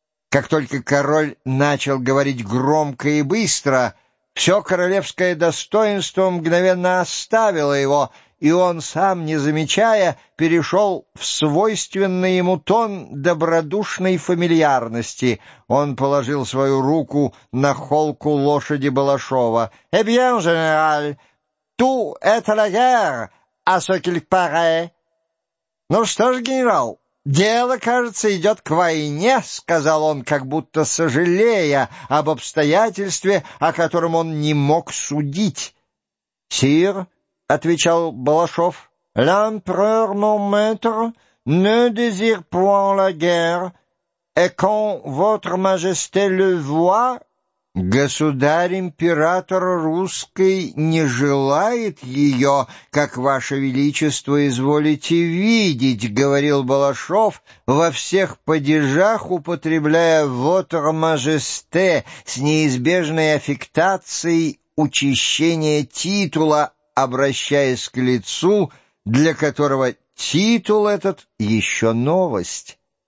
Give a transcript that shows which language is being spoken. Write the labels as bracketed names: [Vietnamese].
[Russian] Как только король начал говорить громко и быстро, все королевское достоинство мгновенно оставило его, и он, сам не замечая, перешел в свойственный ему тон добродушной фамильярности. Он положил свою руку на холку лошади Балашова. [French] «Eh bien, général, tout est à la guerre, à ce qu'il paraît». [Russian] «Ну что ж, генерал? Дело, кажется, идет к войне», — сказал он, как будто сожалея об обстоятельстве, о котором он не мог судить. «Сир», — отвечал Балашов, — [French] «l'empereur, mon maître, ne désire point la guerre, et quand votre majesté le voit...» [Russian] «Государь-император русский не желает ее, как ваше величество изволите видеть», — говорил Балашов, во всех падежах употребляя [French] «votre majesté» [Russian] с неизбежной аффектацией учащения титула, обращаясь к лицу, для которого титул этот еще новость.